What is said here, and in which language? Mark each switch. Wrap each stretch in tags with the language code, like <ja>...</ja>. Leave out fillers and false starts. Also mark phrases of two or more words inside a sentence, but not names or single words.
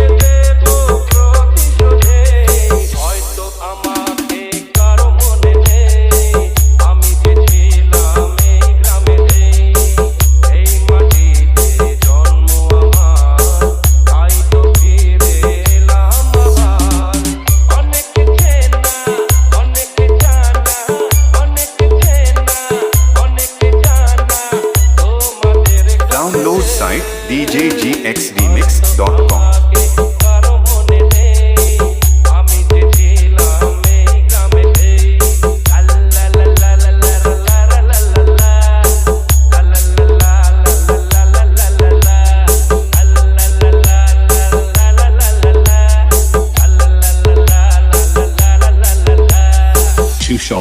<bn>দেবো প্রতিশোধে হয়তো আমাকে কারো মনে নেই আমি যে ছিলাম এই গ্রামেতে এই মাটিতে জন্ম আমার তাই তো ফিরে এলাম আবার অনেক চেনা অনেক জানা অনেক চেনা অনেক জানা তোমাদের</bn> <en>Download site djgxremix.com.</en> <bn>কারো মনে নেই আমি যে ছিলাম এই গ্রামেতে আল্লা লা লা লা লা লা লা লা লা লা আল্লা লা লা লা লা লা লা লা আল্লা লা লা লা লা লা লা লা আল্লা লা লা লা লা লা লা লা</bn>